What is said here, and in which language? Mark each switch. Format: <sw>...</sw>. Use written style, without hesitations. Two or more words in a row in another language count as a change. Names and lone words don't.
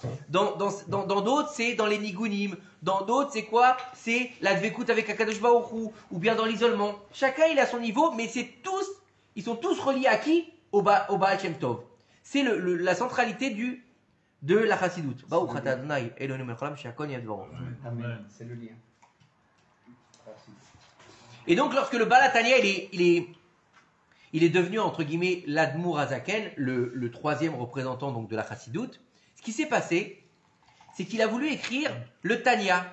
<fr>Dans d'autres, c'est dans les nigunim. Dans d'autres, c'est quoi? C'est la dvekout avec</fr> <he>הקדוש ברוך הוא,</he> <fr>ou bien dans l'isolement. Chacun, il a son niveau, mais ils sont tous reliés à qui? Au Baal Shem Tov. C'est la centralité de la chassidoute.</fr> <he>ברוך אתה ה' אלוהינו מלך העולם שהכל נהיה בדברו.</he> <fr>Amen. C'est le lien. Merci. Et donc, lorsque le Baal Hatanya, il est devenu, entre guillemets, l'Admour Hazaken, le troisième représentant donc, de la chassidoute, ce qui s'est passé, c'est qu'il a voulu écrire le Tanya.</fr>